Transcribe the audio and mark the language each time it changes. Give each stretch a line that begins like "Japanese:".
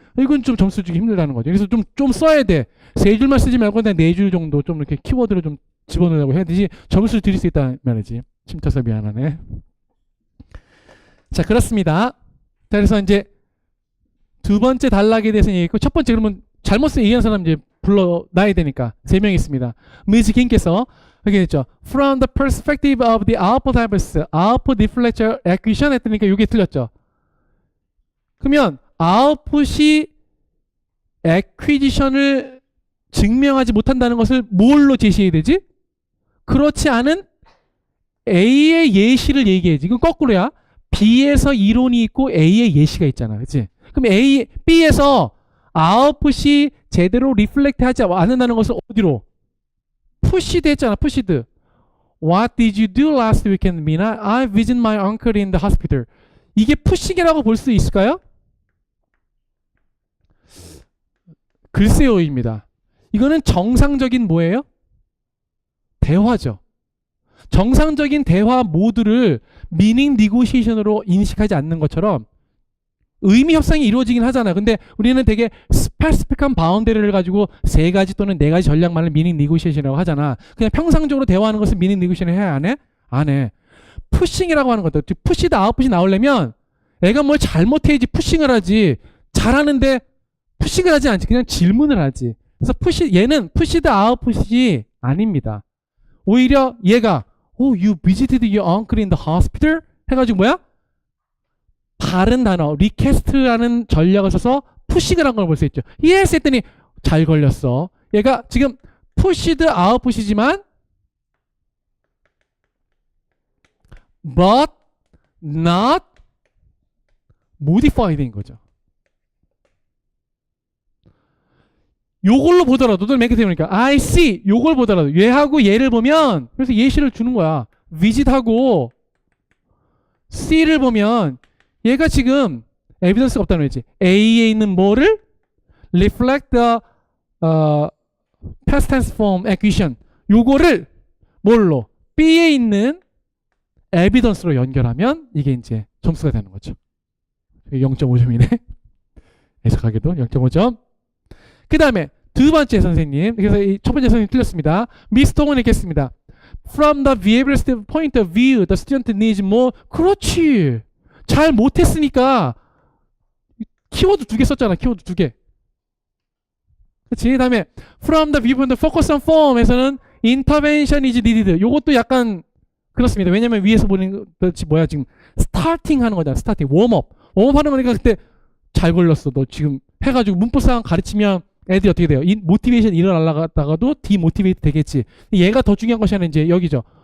Korean: 이건 좀 점수 주기 힘들다는 거죠. 그래서 좀 써야 돼. 세 줄만 쓰지 말고 그냥 네 줄 정도 좀 이렇게 키워드를 좀 집어넣으려고 해야 되지. 점수를 드릴 수 있다는 말이지. 침터서 미안하네. 자, 그렇습니다. 자, 그래서 이제 두 번째 단락에 대해서 얘기했고, 첫 번째 그러면 잘못 쓴 얘기하는 사람 이제 불러놔야 되니까 세 명 있습니다. 미즈긴께서 여기 했죠.
English: From the perspective of the output hypothesis, output deflector acquisition
Korean: 했으니까 이게 틀렸죠. 그러면 아웃풋이 acquisition을 증명하지 못한다는 것을 뭘로 제시해야 되지? 그렇지 않은 A의 예시를 얘기해야지. 이건 거꾸로야. B에서 이론이 있고 A의 예시가 있잖아. 그치? 그럼 B에서 아웃풋이 제대로 리플렉트 하지 않는다는 것을 어디로? 푸시드 했잖아. 푸시드.
English: What did you do last weekend, Mina? I visited my uncle in the hospital.
Korean: 이게 푸싱이라고 볼 수 있을까요? 글쎄요입니다. 이거는 정상적인 뭐예요? 대화죠. 정상적인 대화 모드를 미닝 니고시에이션으로 인식하지 않는 것처럼 의미 협상이 이루어지긴 하잖아요. 근데 우리는 되게 스페시픽한 바운더리를 가지고 세 가지 또는 네 가지 전략만을 미닝 니고시에이션이라고 하잖아. 그냥 평상적으로 대화하는 것을 미닝 니고시에이션 해야 안 해? 안 해. 푸싱이라고 하는 것도 푸시드 아웃풋이 나오려면 애가 뭘 잘못해야지 푸싱을 하지. 잘하는데 푸싱을 하지 않지. 그냥 질문을 하지. 그래서 얘는 푸시드 아웃풋이 아닙니다. 오히려 얘가
English: you visited your uncle in the hospital?
Korean: 해가지고 뭐야? 다른 단어, 리퀘스트라는 전략을 써서 푸싱을 한 걸 볼 수 있죠. yes 했더니 잘 걸렸어. 얘가 지금 푸시드 아웃풋이지만
English: but not modified
Korean: 인 거죠. 요걸로 보더라도 맨 끝에 보니까
English: I see
Korean: 요걸 보더라도 얘하고 얘를 보면 그래서 예시를 주는 거야. visit하고 C를 보면 얘가 지금 에비던스가 없다는 거지. A에 있는 뭐를
English: reflect the past tense form acquisition
Korean: 요거를 뭘로 B에 있는 에비던스로 연결하면 이게 이제 점수가 되는 거죠. 0.5점이네. 애석하게도 0.5점. 그 다음에 두 번째 선생님, 그래서 이 첫 번째 선생님 틀렸습니다. 미스터 홍은 읽겠습니다.
English: From the behavioral point of view, the student needs more.
Korean: 그렇지. 잘 못했으니까 키워드 두 개 썼잖아. 키워드 두 개. 그렇지. 그 다음에
English: from the viewpoint of focus on form에서는 intervention is needed.
Korean: 요것도 약간 그렇습니다. 왜냐면 위에서 보는 것이 뭐야, 지금 스타팅 하는 거잖아. 스타팅. 웜업 하는 거니까 그때 잘 걸렸어. 너 지금 해가지고 문법상 가르치면 애들이 어떻게 돼요? 모티베이션 일어나다가도 디모티베이트 되겠지. 얘가 더 중요한 것이 아니라 이제 여기죠.